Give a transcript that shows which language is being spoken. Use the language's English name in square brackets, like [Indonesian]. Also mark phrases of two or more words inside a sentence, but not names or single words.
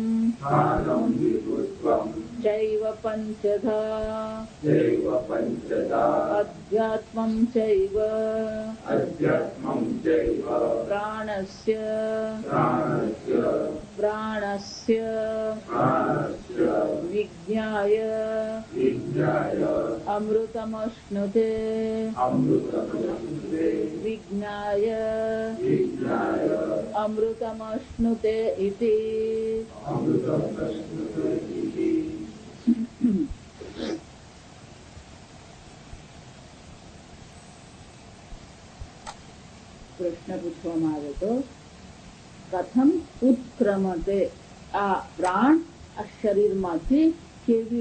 [Sanskrit] चैव पञ्चधा अध्यात्मं चैव प्राणस्य विज्ञाय अमृतमश्नुते विज्ञाय अमृतमश्नुते इति। [Gujarati] પ્રશ્ન પૂછવામાં આવે તો [Sanskrit] कथम् उत्क्रमते, [Gujarati] આ પ્રાણ આ શરીરમાંથી કેવી